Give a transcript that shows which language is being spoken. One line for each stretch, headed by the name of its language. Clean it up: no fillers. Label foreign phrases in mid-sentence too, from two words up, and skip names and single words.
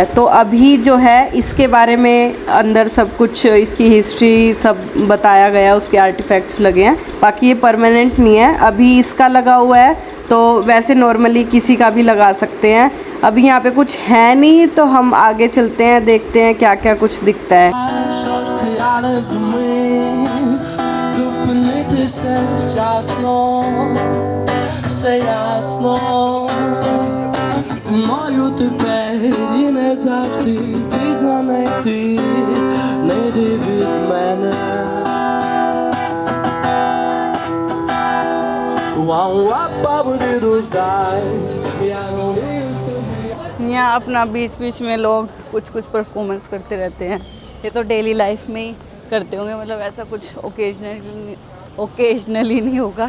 Hindi: तो अभी जो है इसके बारे में अंदर सब कुछ, इसकी हिस्ट्री सब बताया गया, उसके आर्टिफैक्ट्स लगे हैं। बाकी ये परमानेंट नहीं है, अभी इसका लगा हुआ है, तो वैसे नॉर्मली किसी का भी लगा सकते हैं। अभी यहाँ पे कुछ है नहीं, तो हम आगे चलते हैं, देखते हैं क्या क्या कुछ दिखता है।
Ukrainian: Все ясно, знаю тепер і не завжди пізно йти, не йди від мене.
Hindi: यहाँ अपना बीच बीच में लोग कुछ कुछ परफॉर्मेंस करते रहते हैं। ये तो
English: daily life
Hindi: में ही करते होंगे, मतलब ऐसा कुछ ओकेजनली नहीं होगा।